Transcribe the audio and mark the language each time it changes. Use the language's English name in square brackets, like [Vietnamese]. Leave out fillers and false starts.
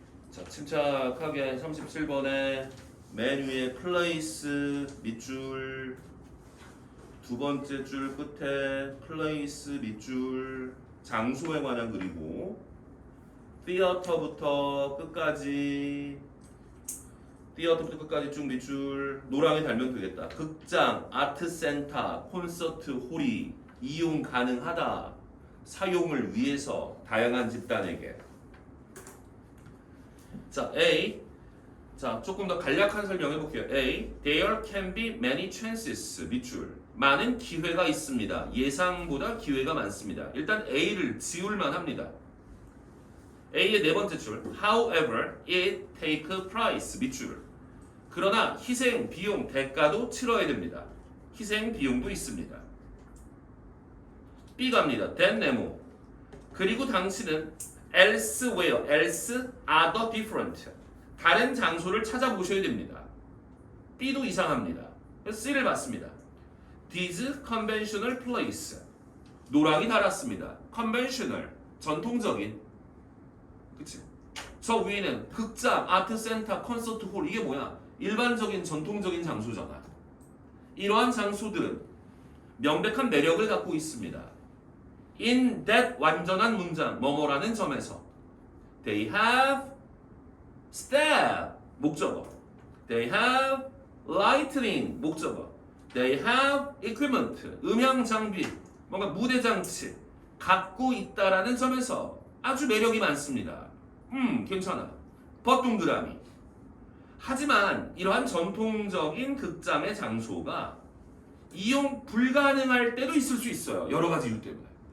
[Korean] 자, 침착하게 37번에 맨 위에 플레이스 밑줄, 두 번째 줄 끝에 플레이스 밑줄, 장소에 관한 그리고 티어터부터 끝까지 쭉 밑줄 노랑에 달면 되겠다. 극장, 아트센터, 콘서트 홀이 이용 가능하다. 사용을 위해서 다양한 집단에게. 자, A. 자, 조금 더 간략한 설명해 볼게요. A. [English] There can be many chances. [Korean] 밑줄. 많은 기회가 있습니다. 예상보다 기회가 많습니다. 일단 A를 지울만 합니다. A의 네 번째 줄. [English] However, it take a price. [Korean] 밑줄. 그러나 희생, 비용, 대가도 치러야 됩니다. 희생, 비용도 있습니다. B 갑니다. then 네모. 그리고 당신은 elsewhere, else, other different. 다른 장소를 찾아보셔야 됩니다. B도 이상합니다. C를 받습니다. [English] This conventional place. [Korean] 노랑이 달았습니다. conventional, 전통적인. 그치? 저 위에는 극장, 아트센터, 콘서트 홀. 이게 뭐야? 일반적인 전통적인 장소잖아. 이러한 장소들은 명백한 매력을 갖고 있습니다. In that 완전한 문장, 뭐뭐라는 점에서 They have step, 목적어. [English] They have lighting, 목적어. They have equipment, [Korean] 음향 장비, 뭔가 무대 장치 갖고 있다라는 점에서 아주 매력이 많습니다. 괜찮아. 버둥그라미. 하지만 이러한 전통적인 극장의 장소가 이용 불가능할 때도 있을 수 있어요. 여러 가지 이유 때문에.